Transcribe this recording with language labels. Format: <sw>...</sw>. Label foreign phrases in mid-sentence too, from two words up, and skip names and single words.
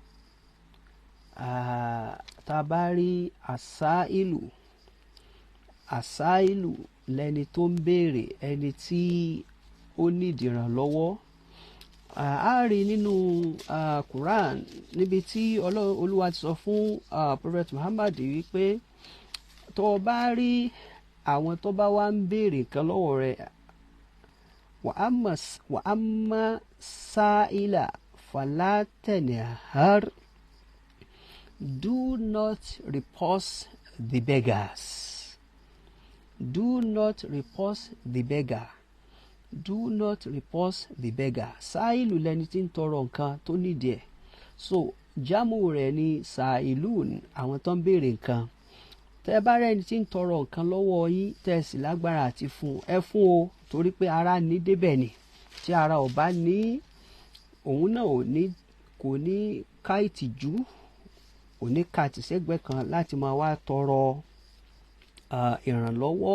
<yo>Tá a bá rí àsáìlù lẹni tó ń béèrè, ẹni tí ó nídìí ìrànlọ́wọ́. A rí nínú Quran níbi tí Olúwa ti sọ fún Prophet Muhammad wípé tó bá rí àwọn tó bá wá ń béèrè nǹkan lọ́wọ́ rẹ̀,</yo> <ar>وأما السائل فلا تنهر,</ar> <en>do not repulse the beggars. Do not repulse the beggar. Do not repulse the beggar.</en> <yo>Sáìlù lẹni tí ń tọrọ nǹkan tó nídìí ẹ̀. So jámù rẹ̀ ni sàìlùn, àwọn tó ń béèrè nǹkan. Tẹ́ bá rẹ́ni tí ń tọrọ nǹkan lọ́wọ́ yín tẹ́ sì lágbára àti fún ẹ fún o, torí pé ara ní débẹ̀ ni. Tí ara ò bá ní, òun náà kò ní ká ìtìjú, kò ní ká tìṣẹ́gbẹ́ kan láti máa wá tọrọ ìrànlọ́wọ́.</yo>